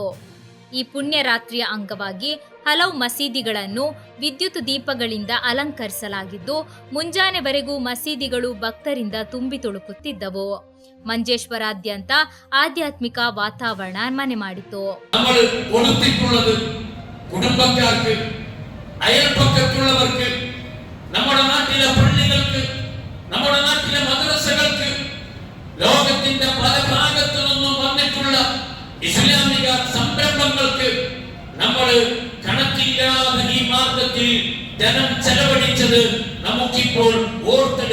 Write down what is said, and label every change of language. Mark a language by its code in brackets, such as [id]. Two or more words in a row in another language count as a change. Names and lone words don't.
[kn] ಈ ಪುಣ್ಯ ರಾತ್ರಿಯ ಅಂಗವಾಗಿ ಹಲವು ಮಸೀದಿಗಳನ್ನು ವಿದ್ಯುತ್ ದೀಪಗಳಿಂದ ಅಲಂಕರಿಸಲಾಗಿದ್ದು ಮುಂಜಾನೆವರೆಗೂ ಮಸೀದಿಗಳು ಭಕ್ತರಿಂದ ತುಂಬಿ ತುಳುಕುತ್ತಿದ್ದವು. ಮಂಜೇಶ್ವರಾದ್ಯಂತ ಆಧ್ಯಾತ್ಮಿಕ ವಾತಾವರಣ ಮನೆ ಮಾಡಿತು. [ml] കുടുംബക്കാർക്ക്, അയൽപക്കത്തുള്ളവർക്ക്, നമ്മുടെ നാട്ടിലെ പള്ളികൾക്ക്, നമ്മുടെ നാട്ടിലെ മദ്രസകൾക്ക്, ലോകത്തിന്റെ പല ഭാഗത്തു നിന്നും വന്നിട്ടുള്ള ഇസ്ലാമിക സംരംഭങ്ങൾക്ക് നമ്മൾ കണക്കില്ലാതെ ഈ മാർഗത്തിൽ ധനം ചെലവഴിച്ചത് നമുക്കിപ്പോൾ ഓർത്തെടുക്കാൻ കഴിയുന്നു.